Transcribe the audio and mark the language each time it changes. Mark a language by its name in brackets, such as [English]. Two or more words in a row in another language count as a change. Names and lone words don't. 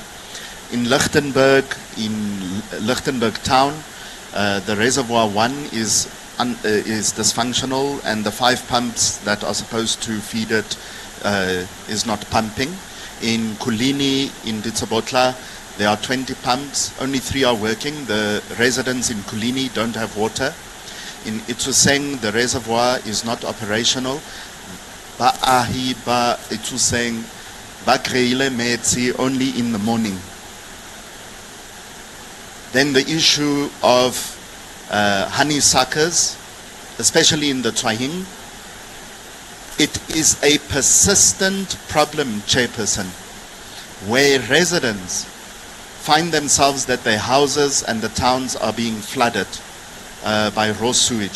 [English] In Lichtenburg town, the reservoir 1 is dysfunctional, and the 5 pumps that are supposed to feed it is not pumping. In Kulini, in Ditsobotla, there are 20 pumps, only 3 are working. The residents in Kulini don't have water. In Itsoseng, the reservoir is not operational. [Tswana] Ba'ahi ba Itsoseng, ba kreile metsi [English] only in the morning. Then the issue of honeysuckers, especially in the Chwahing, it is a persistent problem, Chairperson, where residents find themselves that their houses and the towns are being flooded by raw sewage.